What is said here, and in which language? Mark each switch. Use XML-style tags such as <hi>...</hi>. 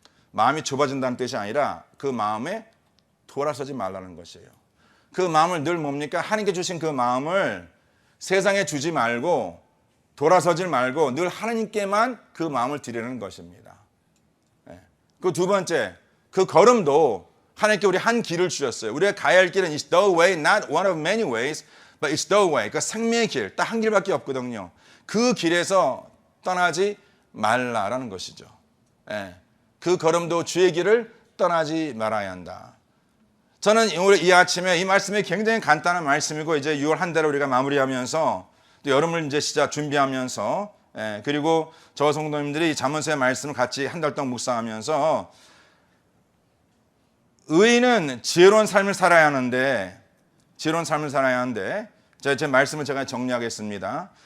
<ko>마음이 좁아진다는 뜻이 아니라 그 마음에 돌아서지 말라는 것이에요. 그 마음을 늘 뭡니까? 하나님께 주신 그 마음을 세상에 주지 말고 돌아서지 말고 늘 하나님께만 그 마음을 드리는 것입니다. 그 두 번째, 그 걸음도 하나님께 우리 한 길을 주셨어요. 우리가 가야 할 길은</ko> <en>is the way, not one of many ways, but it's the way.</en> <ko>그 생명의 길, 딱 한 길밖에 없거든요. 그 길에서 떠나지 말라라는 것이죠. 그 걸음도 주의 길을 떠나지 말아야 한다. 저는 오늘 이 아침에 이 말씀이 굉장히 간단한 말씀이고 이제 6월 한 달을 우리가 마무리하면서 또 여름을 이제 시작 준비하면서 그리고 저 성도님들이 잠언서의 말씀을 같이 한 달 동안 묵상하면서 의인은 지혜로운 삶을 살아야 하는데 제 말씀을 제가 정리하겠습니다.</ko>